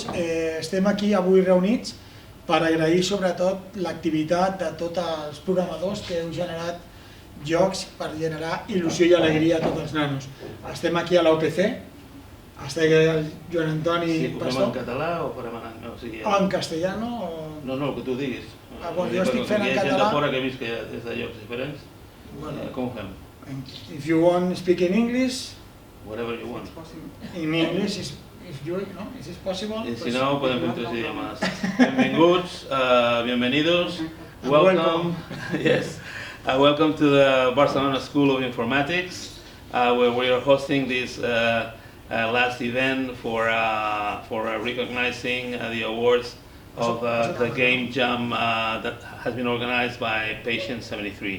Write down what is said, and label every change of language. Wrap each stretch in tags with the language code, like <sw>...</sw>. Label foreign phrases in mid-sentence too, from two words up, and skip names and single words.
<ca>Estem aquí avui reunits per agrair sobretot l'activitat de tots els programadors que heu generat jocs per generar il·lusió i alegria a tots els nanos. Estem aquí a la UPC, està aquí el Joan Antoni Pastor. Sí, ho fem en català o farem</ca> <es>en castellano?</es> <ca>No, el que tu diguis. Jo estic fent en català. Hi ha gent de fora que he vist que és de llocs diferents. Com ho fem?</ca> <en>If you want to speak in English, whatever you want. In English, is it possible?</en> <es>Y si no,</es> <ca>podem fer tres idiomes. Benvinguts,</ca> <es>bienvenidos,</es> <en>welcome. Yes, welcome to the Barcelona School of Informatics, where we are hosting this last event for recognizing the awards of the GameJam that has been organized by Patient73.</en>